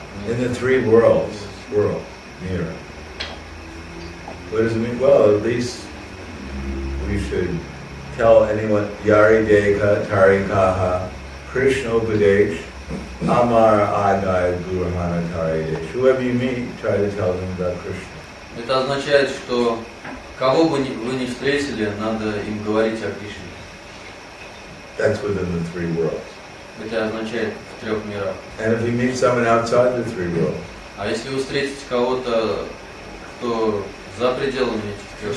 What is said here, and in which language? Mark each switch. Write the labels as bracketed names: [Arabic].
[English] In the three worlds, mirror. What does it mean? Well, at least we should tell anyone, Yari Deka, Tari Kaha, Krishna Upadesh, Amara Adai Gurahana Taridesh. Whoever you meet, try to tell them about Krishna. [Russian] Это означает, что кого бы вы ни встретили, надо им говорить о Кришне. [English] That's within the three worlds. [Russian] Это означает в трех мирах. [English] And if you meet someone outside the three worlds, [Russian] А если вы встретите кого-то, кто за пределами этих трех